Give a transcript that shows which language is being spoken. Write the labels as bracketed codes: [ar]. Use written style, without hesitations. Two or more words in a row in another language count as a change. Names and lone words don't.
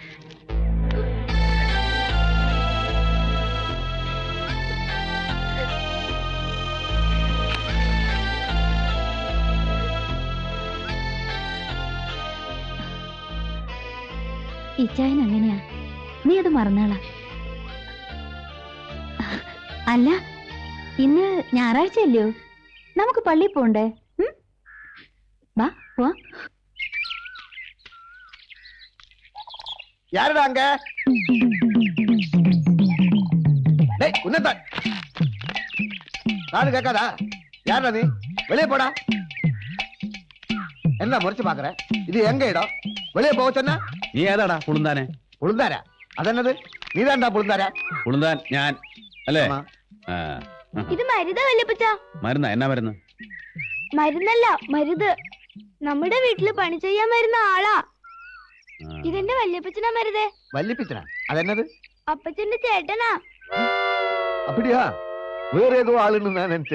[ml] ഇച്ചായൻ അങ്ങനെയാ, നീ അത് മറന്നാളാ. അല്ല, ഇന്ന് ഞായറാഴ്ചയല്ലയോ? നമുക്ക് പള്ളിയിൽ പോണ്ടേ? വാ പോ. [ta] யாருடா அங்க? டேய் உன்னதா நானு கேட்காதா? யாருடா நீ? வெளியே போடா. என்ன முறைச்சு பாக்குற? இது எங்க இடம்? வெளியே போக சொன்னா நீ ஏதாடா? புழுந்தானே. புழுந்தாரா? அதென்னது? நீதான்டா புழுந்தாரா? புழுந்தான் ഞാൻ അല്ലേ? [ml] ഇത് മരുതാ വല്യപ്പച്ച. മരുന്നാ? എന്നാ മരുന്ന്? മരുന്നല്ല, മരുത്. നമ്മുടെ വീട്ടില് പണി ചെയ്യാൻ വരുന്ന ആളാ. ഇതെന്റെ വല്യപ്പച്ചനാ മരുതേ. വല്യപ്പിച്ചനാ? അതെന്നത്? അപ്പച്ചന്റെ ചേട്ടനാ. അപ്പടിയാ? വേറെ ഏതോ ആളുണ്ട് ഞാൻ എന്റെ.